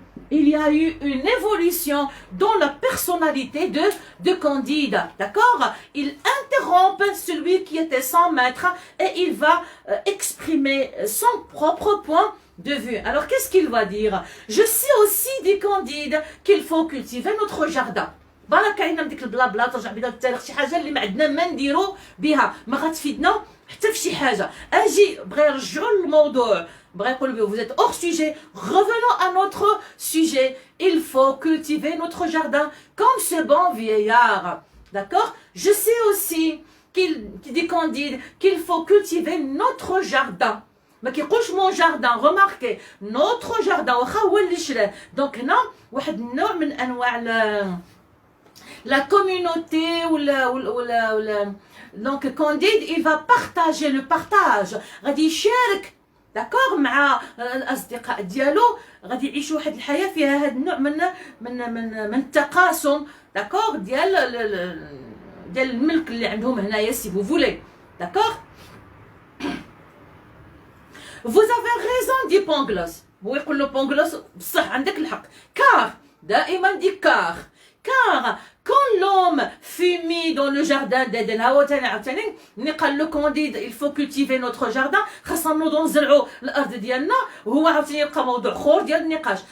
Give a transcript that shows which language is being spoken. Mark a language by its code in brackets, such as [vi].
[fr] Il y a eu une évolution dans la personnalité de Candide. D'accord? Il interrompt celui qui était son maître et il va exprimer son propre point de vue. Alors qu'est-ce qu'il va dire? Je sais aussi, dit Candide, qu'il faut cultiver notre jardin. [ar] برك كاينه من ديك البلا ترجع بينا للتاريخ شي حاجه اللي ما عندنا ما نديرو بها ما غتفيدنا حتى في شي حاجه. اجي بغا يرجعوا للموضوع بغا يقولوا [fr] vous êtes hors sujet. Revenons à notre sujet. Il faut cultiver notre jardin comme ce bon vieillard. D'accord? Je sais aussi qu'il dit Candide qu'il faut cultiver notre jardin. [ar] ما كيقولش مون جاردان. روماركي نوتر جاردان واخا هو اللي شراه. دونك هنا واحد النوع من انواع لا كوميونيتي ولا دونك كونديد [fr] il va partager le partage، [ar] غادي يشارك داكوغ مع الاصدقاء ديالو، غادي يعيشوا واحد الحياه فيها هذا النوع من التقاسم داكوغ ديال الملك اللي عندهم هنايا سي فو فولي داكوغ. [fr] Vous avez raison dit Pangloss. [ar] هو يقول له بونغلوس بصح عندك الحق. كار دائما دي كار [fr] quand l'homme fut mis dans le jardin d'Eden، [ar] عاوتاني ملي قال له كونديد [fr] il faut cultiver notre jardin، [ar] خاصنا نوضو نزرعوا الارض ديالنا، وهو عاوتاني يبقى موضوع خور ديال النقاش.